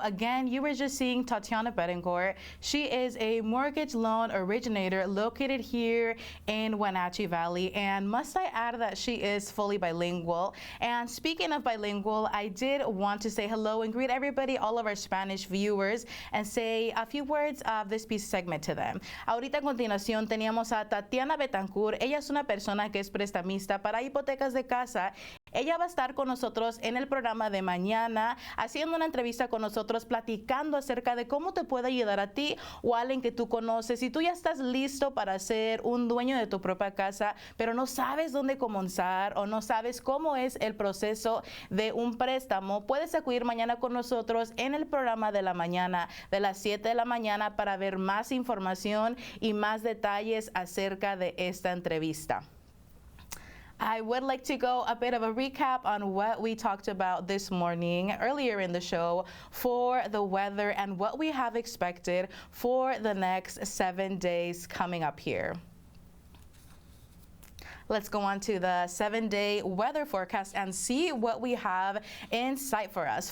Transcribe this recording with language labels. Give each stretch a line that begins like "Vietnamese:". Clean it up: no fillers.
English: Again, you were just seeing Tatiana Betancourt. She is a mortgage loan originator located here in Wenatchee Valley. And must I add that she is fully bilingual. And speaking of bilingual, I did want to say hello and greet everybody, all of our Spanish viewers, and say a few words of this piece segment to them.
Spanish: Ahorita a continuación teníamos a Tatiana Betancourt. Ella es una persona que es prestamista para hipotecas de casa. Ella va a estar con nosotros en el programa de mañana, haciendo una entrevista con nosotros, platicando acerca de cómo te puede ayudar a ti o a alguien que tú conoces. Si tú ya estás listo para ser un dueño de tu propia casa, pero no sabes dónde comenzar o no sabes cómo es el proceso de un préstamo, puedes acudir mañana con nosotros en el programa de la mañana, de las 7 de la mañana, para ver más información y más detalles acerca de esta entrevista.
English: I would like to go a bit of a recap on what we talked about this morning earlier in the show for the weather and what we have expected for the next 7 days coming up here. Let's go on to the 7-day weather forecast and see what we have in sight for us.